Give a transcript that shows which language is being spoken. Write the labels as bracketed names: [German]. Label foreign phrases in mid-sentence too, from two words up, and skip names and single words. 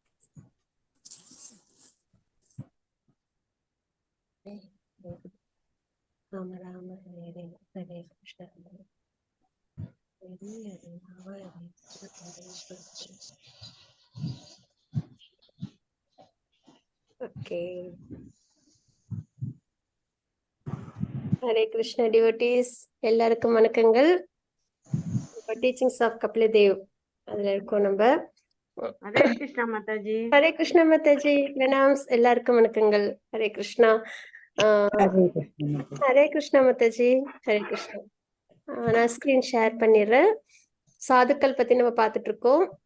[Sanskrit] राम राम, हरे हरे, हरे कृष्ण, हरे हरे, राम राम. [English] Okay. Hare Krishna devotees, [Tamil] எல்லாருக்கும் வணக்கங்கள். [English] Teachings of Kapila Deva. [Tamil] அதுல இருக்கோம் நம்ம. Hare Krishna Mataji. Hare Krishna Mataji. Pranams. எல்லாருக்கும் வணக்கங்கள். Hare Krishna. Hare Krishna Mataji. Hare Krishna. நான் ஸ்கிரீன் ஷேர் பண்ணிடுறேன். சாதுக்கள் பத்தி நம்ம பார்த்துட்டு இருக்கோம்.